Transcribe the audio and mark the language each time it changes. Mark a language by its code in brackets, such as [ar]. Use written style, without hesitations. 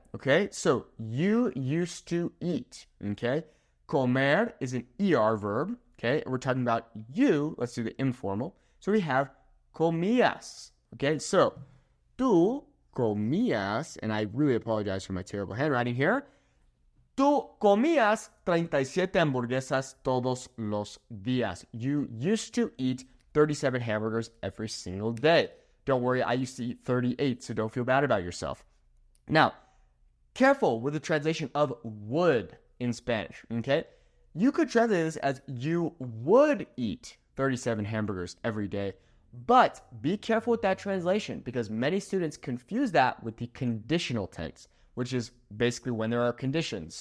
[en] Okay, so you used to eat. Okay, comer is an ER verb. Okay, we're talking about you. Let's do the informal. So we have comías. Okay, so [es] tú comías, [en] and I really apologize for my terrible handwriting here. [es] Tú comías 37 hamburguesas todos los días. [en] You used to eat 37 hamburgers every single day. Don't worry, I used to eat 38, so don't feel bad about yourself. Now, careful with the translation of would in Spanish, okay? You could translate this as you would eat 37 hamburgers every day, but be careful with that translation because many students confuse that with the conditional tense, which is basically when there are conditions.